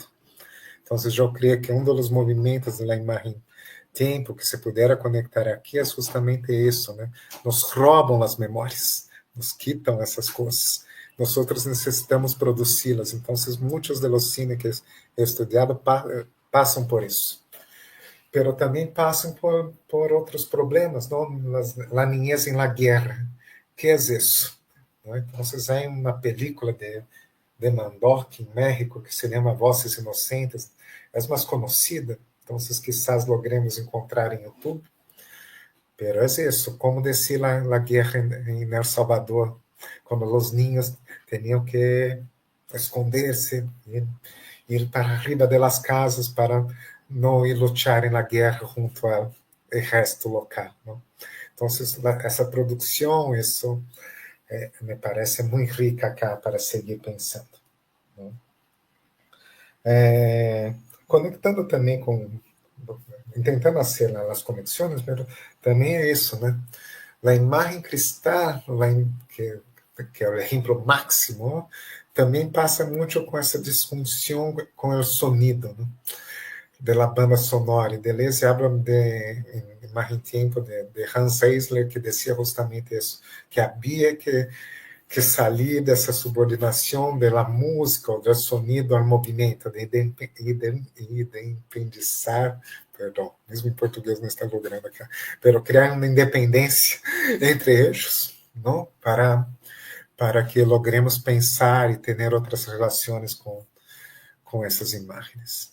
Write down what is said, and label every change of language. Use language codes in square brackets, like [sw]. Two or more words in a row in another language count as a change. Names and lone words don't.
[pt] Então, eu creio que um dos movimentos da imagem tempo que se pudera conectar aqui é justamente isso, né? Nos roubam as memórias, nos quitam essas coisas. Nós outros necessitamos produzi-las. Então, muitos dos cine que he estudado passam por isso. Pero também passam por outros problemas, não? [es] La niñez en la guerra. [pt] Que é isso? Então, há uma película de Mandoc, em México, que se chama Vozes Inocentes, é mais conhecida, então [es] quizás logremos [pt] encontrar em YouTube. Pero é isso, como descer a guerra em El Salvador, quando os niños tinham que esconder-se, ir [es] para arriba de las casas [pt] para não ir lutar na guerra junto ao resto local. Não? Então, essa produção, isso me parece muito rica acá para seguir pensando. Não? Conectando também com, tentando fazer as conexões, mas também é isso, né? A imagem cristal, que é o exemplo máximo, também passa muito com essa disfunção com o sonido, né? [es] de la banda sonora. Y Deleuze habla en Más en Tiempo de Hans Eisler, que decía justamente eso, que había que salir [pt] dessa subordinação da música, ou do sonido ao movimento, de independizar, perdão, mesmo em português não está logrando aqui, pero criar uma independência entre eles, não? Para que logremos pensar e ter outras relações com essas imagens.